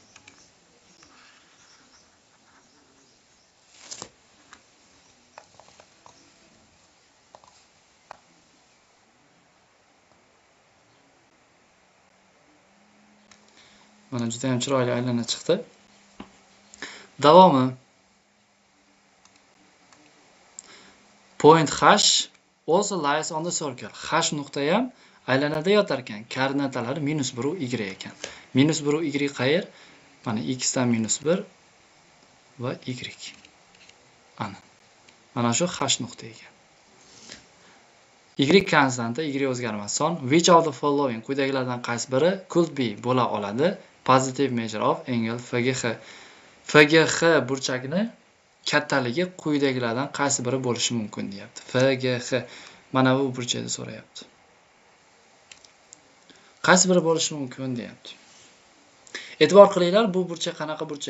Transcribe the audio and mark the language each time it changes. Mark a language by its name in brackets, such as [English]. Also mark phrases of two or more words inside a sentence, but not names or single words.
[Uzbek] Mana juda ham chiroyli aylana chiqdi. Davomi. [English] Point H also lies on the circle. [Uzbek] H nuqta ham aylanada yotar ekan. Koordinatalari -1 u y ekan. -1 u y qayer? Mana x dan -1 va y. Mana shu H nuqta ekan. Y konstanta, y o'zgarmas son. [English] Which of the following [Uzbek] quyidagilardan qaysi biri [English] could be [Uzbek] bo'la oladi? [English] Positive measure of angle FGH. [Uzbek] FGH burchakni kattaligi quyidagilardan qaysi biri bo'lishi mumkin deyapti. FGH mana bu burchakni so'rayapti. Qaysi biri bo'lishi mumkin deyapti. E'tibor qilinglar, bu burchak qanaqa burchak?